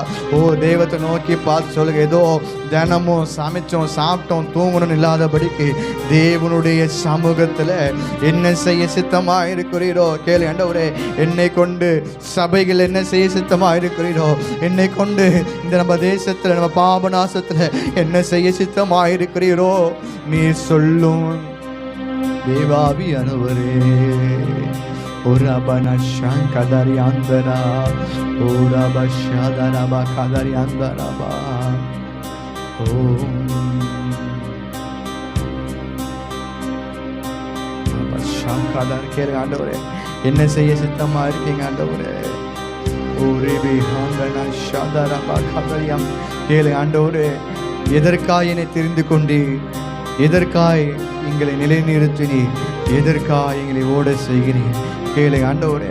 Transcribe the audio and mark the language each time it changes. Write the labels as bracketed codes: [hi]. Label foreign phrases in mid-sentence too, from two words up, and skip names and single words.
[ta] ஓ தேவத்தை நோக்கி பார்த்து சொல்லுங்க, ஏதோ தினமும் சமைச்சோம் சாப்பிட்டோம் தூங்கணும் இல்லாதபடிக்கு தேவனுடைய சமூகத்தில் என்ன செய்ய சித்தமாக இருக்கிறீரோ கேளு. ஆண்டவரே, என்னை கொண்டு சபைகள் என்ன செய்ய சித்தமாக இருக்கிறீரோ, என்னை கொண்டு இந்த நம்ம தேசத்தில் நம்ம பாபநாசத்தில் என்ன செய்ய சித்தமாக இருக்கிறீரோ நீ சொல்லும் தேவாவி அனுவரே. Urabana shankadari andara, uraba shadaraba kadari andaraba. Uraba shankadar kere ஆண்டவரே, என்ன செய்ய சித்தமா இருக்கீங்க ஆண்டவரே. உரிபி ஹாங்கனா ஷாதரபா கதரியம் கேளு ஆண்டவரே. எதற்காய் என்னை தெரிந்து கொண்டு, எதற்காய் எங்களை நிலைநிறுத்தினீர், எதற்காய் எங்களை ஓட செய்கிறீர் கேளு ஆண்டவரே.